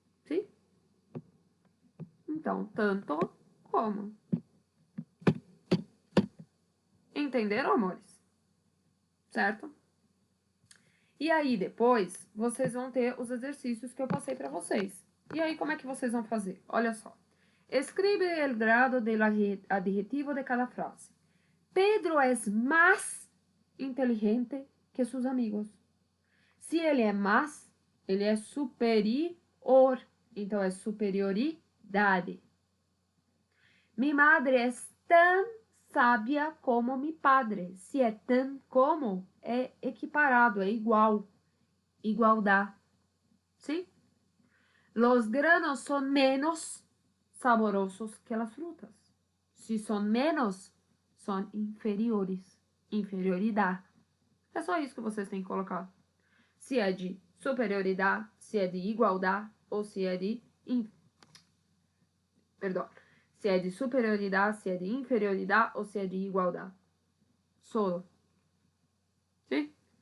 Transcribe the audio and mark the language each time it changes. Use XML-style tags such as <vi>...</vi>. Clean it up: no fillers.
<pt>Sim? Então, tanto como. Entenderam, amores? Certo? E aí, depois, vocês vão ter os exercícios que eu passei para vocês. E aí, como é que vocês vão fazer? Olha só.</pt> <es>Escribe el grado del adjetivo de cada frase. Pedro es más inteligente que sus amigos.</es> <pt>Se ele é mais, ele é superior. Então, é superioridade.</pt> <es>Mi madre es tan sábia como mi padre.</es> <pt>Se é tan como, é equiparado, é igual. Igualdade. Sim?</pt> <es>Los granos son menos saborosos que las frutas.</es> <pt>Se são menos, são inferiores. Inferioridade. É só isso que vocês têm que colocar. Se é de superioridade, se é de igualdade ou se é de se é de superioridade, se é de inferioridade ou se é de igualdade. Solo. Sim?</pt>